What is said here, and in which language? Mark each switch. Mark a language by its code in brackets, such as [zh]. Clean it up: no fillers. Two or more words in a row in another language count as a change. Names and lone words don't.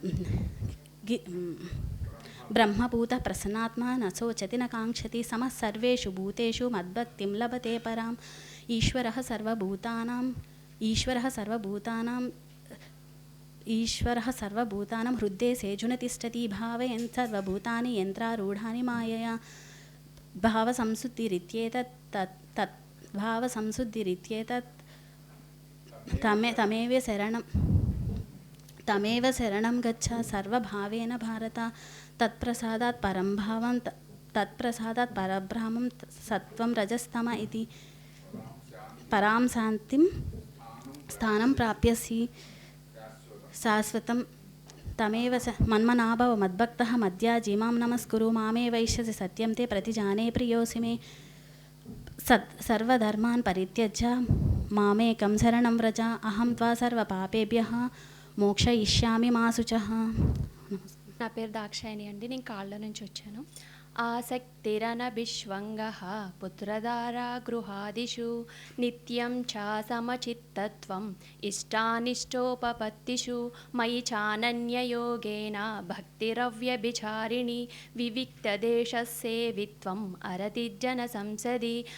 [sa] బ్రహ్మభూత ప్రసన్నాత్మా న శోచతి న కాంక్షతి సమః సర్వేషు భూతేషు మద్భక్తిం లభతే పరాం ఈశ్వరః సర్వభూతానాం హృద్దేశేऽర్జున తిష్టతి భావయన్ సర్వభూతాని యంత్రారూఢాని మాయయా భావసంశుద్ధిరిత్యేతత్ तमेव शरणं गच्छ सर्वभावेन भारत तत्प्रसादात् परं भावं तत्प्रसादात् परब्रह्मं सत्त्वं रजस्तम इति परां शान्तिं स्थानं प्राप्यसि शाश्वतं तमेव मन्मनाभव मद्भक्तः मद्याजी मां नमस्कुरु मामे वैश्यसि सत्यं ते प्रतिजाने प्रियोऽसि मे सर्वधर्मान् परित्यज्य मामेकं शरणं व्रज अहं त्वा सर्वपापेभ्यः మోక్షయిష్యామి మా శుచః. [te] నా పేరు దాక్షాయణి అండి, నేను కాళ్ళ నుంచి వచ్చాను. [sa] ఆసక్తిరనభిష్వంగః పుత్రధారా గృహాదిషు నిత్యం చ సమచిత్తత్వం ఇష్టానిష్టోపపత్తిషు మయి చానన్యయోగేన భక్తిరవ్యభిచారిణి వివిక్తదేశసేవిత్వం అరతిజ్జన సంసది